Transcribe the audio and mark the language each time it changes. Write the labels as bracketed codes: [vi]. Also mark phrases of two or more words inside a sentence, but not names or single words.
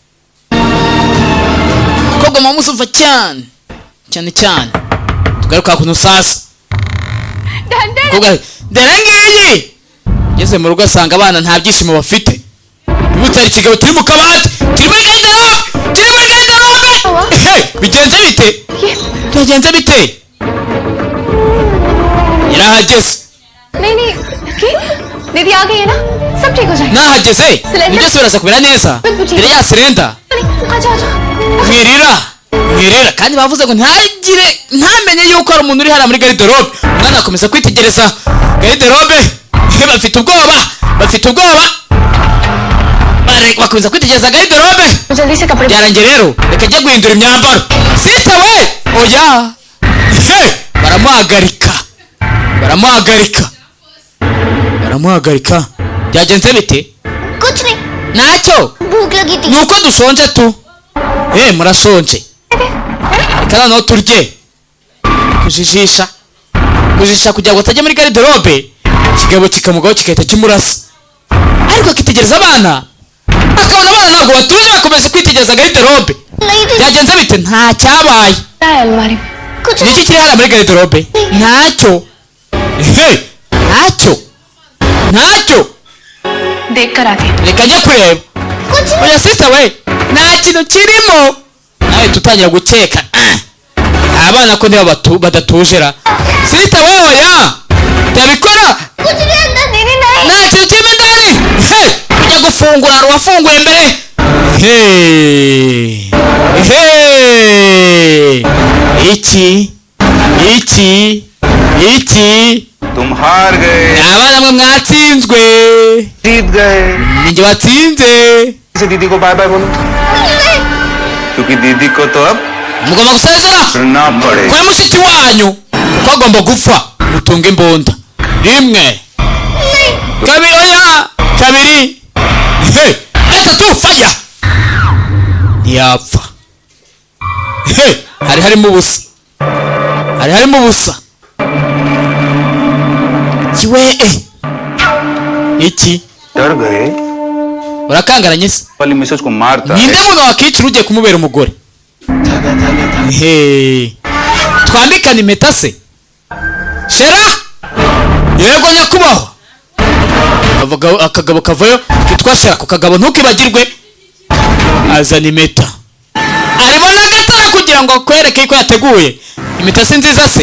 [rw] umukobwa mamusumva cyane tugaruka kuntu sasa umukobwa dore ngiyi ngeze mu rugo asanga abana nta byishimo bafite bibutse ari ikigabo turi mu kabati turi muri garderobe bigenze bite yarahageze [hi] नहीं दीदी आ गई है ना सब ठीक हो जाएगा [rw] nahageze ibyo byose biraza kumera neza dore ya sirenda mwirira kandi bavuze ngo ntamenye yuko ari umuntu uri hariya muri garderobe umwana akomeza kwitegereza garderobe bafite ubwoba bakomeza kwitegereza garderobe byarangiye rero reka ajye guhindura imyambaro sita we oya baramuhagarika byagenze bite [hi] कुछ नहीं [rw] ntacyo [hi] भूख लगी थी [rw] nuko dushonje tu murashonje reka noneho turye kujijisha kugira ngo atajya muri garderobe ikigabo kikamugaho kigahita kimurasa ariko akitegereza abana akabona abana ntabwo batuje bakomeza kwitegereza garderobe byagenze bite nta cyabaye niki kiri hano muri garderobe ntacyo [hi] देखकर आते [rw] reka njye kureba oya sita we nta kintu kirimo nawe tutangira gukeka abana ko niba badatujera sita we oya ndabikora nta kintu kirimo indani ujya gufungura hari uwafunguye mbere iki [hi] तुम हार गए [rw] abana mwe mwatsinzwe [hi] जीत गए [rw] ninjye watsinze [hi] इसे दीदी को बाय बाय बोलो क्योंकि दीदी को तो अब [rw] mugomba gusezera [hi] करना पड़ेगा [rw] kuri mushiki wanyu kuko agomba gupfa mutunga imbunda rimwe kabiri oya kabiri gatatu faya ntiyapfa hari harimo ubusa kiwe iki [hi] डर गए [rw] urakangaranye se [hi] वाली मिसेज को मारता [rw] ninde [hi] है [rw] muntu wakicira ugiye kumubera umugore twambikana impeta se shera yego nyakubahwa akagabo kavayo kitwa shera ako kagabo ntukibagirwe azana impeta arimo n'agatara kugira ngo akwereke ko yateguye impeta si nziza se